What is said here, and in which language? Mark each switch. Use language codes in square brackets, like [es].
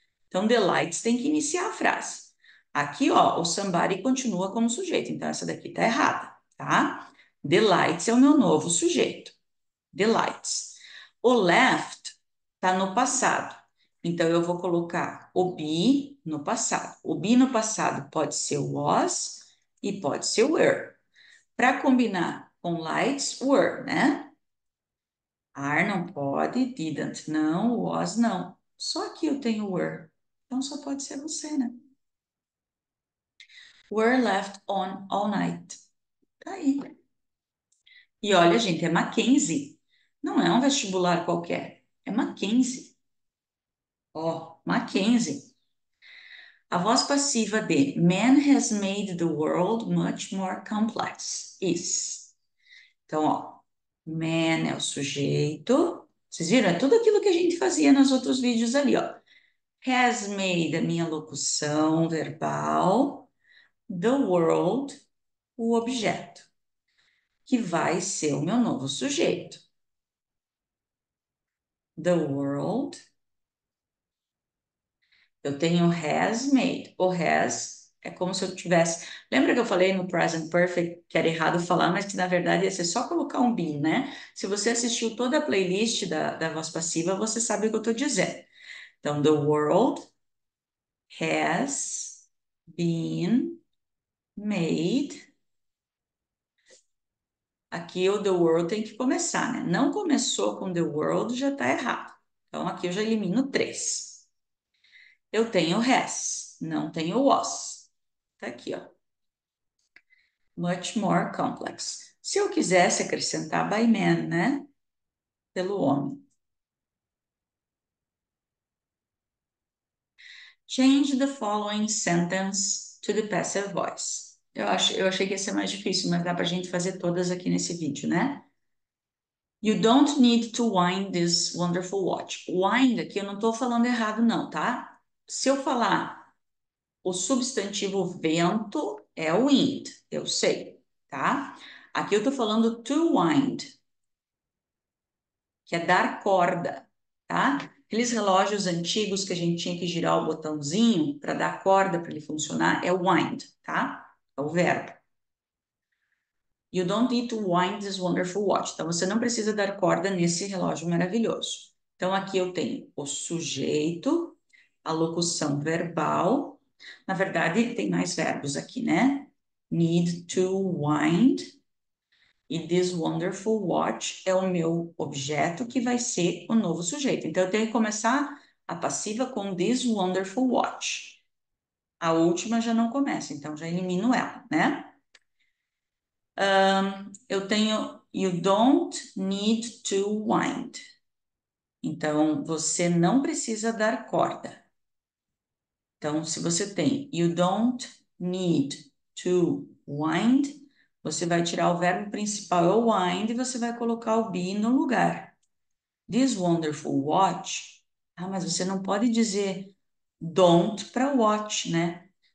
[pt] Então, the lights tem que iniciar a frase. Aqui, ó, o somebody continua como sujeito, então essa daqui tá errada, tá? [en] The lights [pt] é o meu novo sujeito. The lights. O left está no passado. Então, eu vou colocar o be no passado. O be no passado pode ser was e pode ser were. Para combinar com lights, were, né? Are não pode, didn't não, was não. Só aqui eu tenho were. Então, só pode ser você, né? [en] Were left on all night. [pt] Tá aí. E olha, gente, é Mackenzie. Não é um vestibular qualquer. É Mackenzie. Ó, Mackenzie. A voz passiva de [en] Man has made the world much more complex. [pt] Is. Então, ó, man é o sujeito, Vocês viram? É tudo aquilo que a gente fazia nos outros vídeos ali, ó. Has made a minha locução verbal, the world, o objeto, que vai ser o meu novo sujeito. The world, eu tenho has made. O has é como se eu tivesse. Lembra que eu falei no present perfect que era errado falar, mas que na verdade ia ser só colocar um been, né? Se você assistiu toda a playlist da voz passiva, você sabe o que eu estou dizendo. Então, [en] the world has been made. [pt] Aqui o the world tem que começar, né? Não começou com the world, já está errado. Então, aqui eu já elimino três. Eu tenho has, não tenho was. Tá aqui, ó. [en] Much more complex. [pt] Se eu quisesse acrescentar by man, né? Pelo homem. [en] Change the following sentence to the passive voice. [pt] Eu achei que ia ser mais difícil, mas dá pra gente fazer todas aqui nesse vídeo, né? [en] You don't need to wind this wonderful watch. [pt] Wind aqui eu não estou falando errado, não, tá? Se eu falar o substantivo vento, é wind, eu sei, tá? Aqui eu estou falando to wind, que é dar corda, tá? Aqueles relógios antigos que a gente tinha que girar o botãozinho para dar corda para ele funcionar, é wind, tá? É o verbo. [en] You don't need to wind this wonderful watch. [pt] Então, você não precisa dar corda nesse relógio maravilhoso. Então, aqui eu tenho o sujeito, a locução verbal. Na verdade, tem mais verbos aqui, né? [en] Need to wind. [pt] E [en] this wonderful watch [pt] é o meu objeto que vai ser o novo sujeito. Então, eu tenho que começar a passiva com [en] this wonderful watch. [pt] A última já não começa, então já elimino ela, né? Eu tenho [en] you don't need to wind. [pt] Então, você não precisa dar corda. Então, se você tem [en] you don't need to wind, [pt] você vai tirar o verbo principal, é o wind, e você vai colocar o be no lugar. [en] This wonderful watch. [pt] Ah, mas você não pode dizer don't para watch, né?